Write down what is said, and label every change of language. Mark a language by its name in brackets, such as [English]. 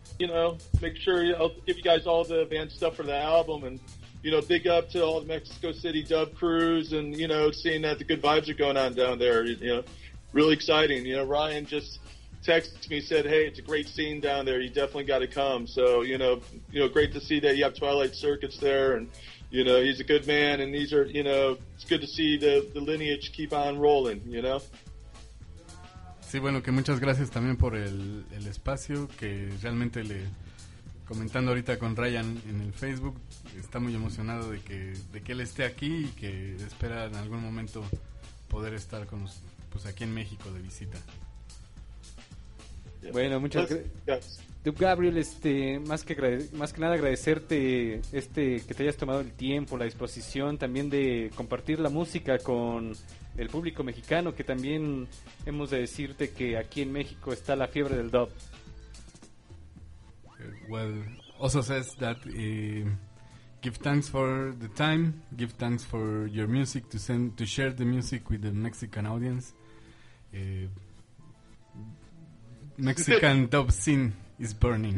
[English] You know, make sure I'll give you guys all the band stuff for the album, and you know, big up to all the Mexico City dub crews, and you know, seeing that the good vibes are going on down there, you know, really exciting. You know, Ryan just texted me, said, "Hey, it's a great scene down there. You definitely got to come." So, you know, great to see that you have Twilight Circuits there, and you know, he's a good man, and these are, you know, it's good to see the lineage keep on rolling. You know. [Spanish] Sí, bueno, que muchas gracias también por el espacio, que realmente le comentando ahorita con Ryan en el Facebook, está muy emocionado de que él esté aquí y que espera en algún momento poder estar con los, pues aquí en México de visita. Bueno, muchas gracias. Dub Gabriel, más que nada agradecerte que te hayas tomado el tiempo, la disposición también de compartir la música con el público mexicano, que también hemos de decirte que aquí en México está la fiebre del dub. [English] Well, also says that give thanks for the time, give thanks for your music to share the music with the Mexican audience. Mexican dub scene is burning.